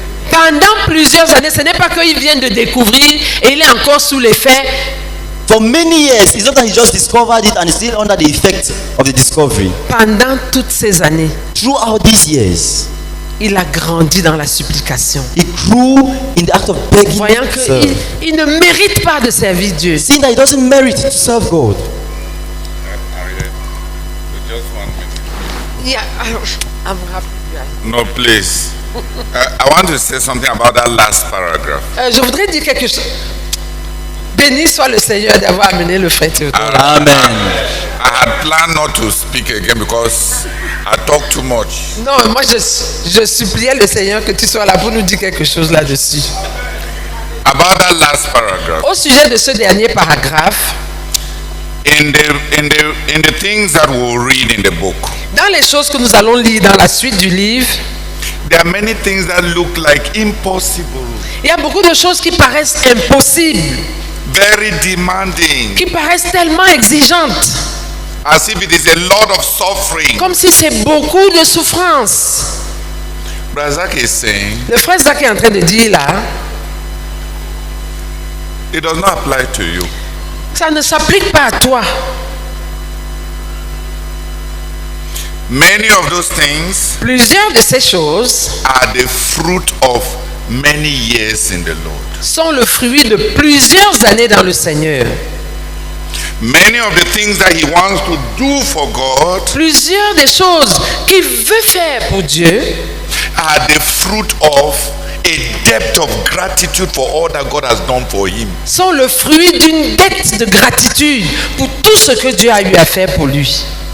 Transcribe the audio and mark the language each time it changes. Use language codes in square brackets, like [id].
[fr] Pendant plusieurs années, ce n'est pas qu'il vient de découvrir et il est encore sous l'effet. [en] For many years, it's not that he just discovered it and is still under the effect of the discovery. [fr] Pendant toutes ces années, [en] Throughout these years, [fr] il a grandi dans la supplication. [en] he grew in the act of begging [fr] Voyant [en] to serve. [fr] qu'il ne mérite pas de servir Dieu. [en] Seeing that he doesn't merit to serve God. Just 1 minute. I'm happy. No, please. I want to say something about that last paragraph. [fr] Je voudrais dire quelque chose. Béni soit le Seigneur d'avoir amené le frère Théodore. [en] Amen. I had planned not to speak again because I talk too much. [fr] Non, moi je suppliais le Seigneur que tu sois là pour nous dire quelque chose là-dessus. [en] About that last paragraph. [fr] Au sujet de ce dernier paragraphe, [en] In the things that we'll read in the book, [fr] dans les choses que nous allons lire dans la suite du livre, [en] there are many things that look like impossible, [fr] il y a beaucoup de choses qui paraissent impossibles, [en] very demanding, [fr] qui paraissent tellement exigeantes, [en] as if it is a lot of suffering. [fr] comme si c'est beaucoup de souffrance. [en] Brother Zach is saying [fr] Le frère Zach est en train de dire là, [en] it does not apply to you. [fr] ça ne s'applique pas à toi. [en] Many of those things [fr] Plusieurs de ces choses [en] are the fruit of many years in the Lord. [fr] sont le fruit de plusieurs années dans le Seigneur. [en] Many of the things that he wants to do for God [fr] Plusieurs des choses qu'il veut faire pour Dieu [en] are the fruit of a depth of gratitude for all that God has done for him. [fr] sont le fruit d'une dette de gratitude pour tout ce que Dieu a eu à faire pour lui.